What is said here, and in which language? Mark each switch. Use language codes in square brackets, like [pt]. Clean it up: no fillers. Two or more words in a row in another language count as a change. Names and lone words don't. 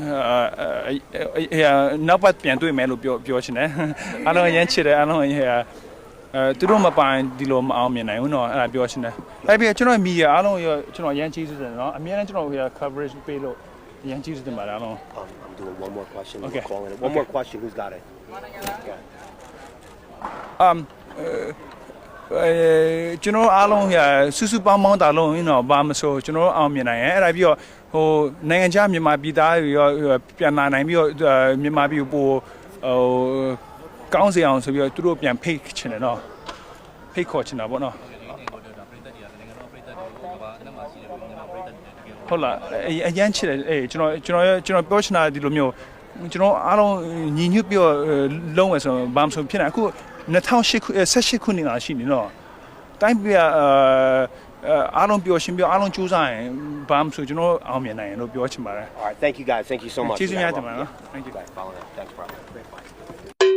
[my] နောက်ပတ်ပြန်တွေ့မယ်လို့ပြောချင်တယ်အားလုံးရမ်းချစ်တယ်အားလုံးသူတို့မပိုင်ဒီလိုမအောင်မြင်နိုင်ဘူးเนาะအဲ့ဒါပြောချင်တယ်အဲ့ပြီးကျွန်တော်မီဒီယာအားလုံးရောကျွန်တော်ရမ်းကျေးဇူးတင်တယ်เนาะအများနဲ့ကျွန်တော်coverage ပေးလို့ရမ်းကျေးဇူးတင်ပါတယ်အားလုံး [en] I'm doing one more question one more question who's got it [my] ကျွန်တော်အားလုံးစုပေါင်းတာလုံးเนาะဘာမဆိုကျွန်တော်အောင်မြင်နိုင်ရဲ့အဲ့ဒါပြီးတော့ဟိုနိုင်ငံခြားမြန်မာပြည်သားတွေရောပြန်လာနိုင်ပြီးတော့မြန်မာပြည်ပို့ဟိုကောင်းစီအောင်ဆိုပြီးတော့သူတို့ပြန်ဖိတ်ချင်တယ်နော်ဖိတ်ခေါ်ချင်တာပေါ့နော် ဟုတ်လားအရန်ချစ်တယ်အေးကျွန်တော်ပြောချင်တာဒီလိုမျိုးကျွန်တော်အားလုံးညီညွတ်ပြီးတော့လုံးဝဆိုဘာမှမဖြစ်နိုင်အခု2018ခုနှစ်လာရှိနေနော်တိုင်းပြည်အားလုံးပြောရှင်ပြောအားလုံးကြိုးစားရင်ဘာမှမဆိုကျွန်တော်အောင်မြင်နိုင်ရင်လို့ပြောချင်ပါတယ် [en] All right, thank you guys. Thank you so much. [my] ကျေးဇူးများတင်ပါတယ်နော် [en] Thank you Follow that. Thanks, bro.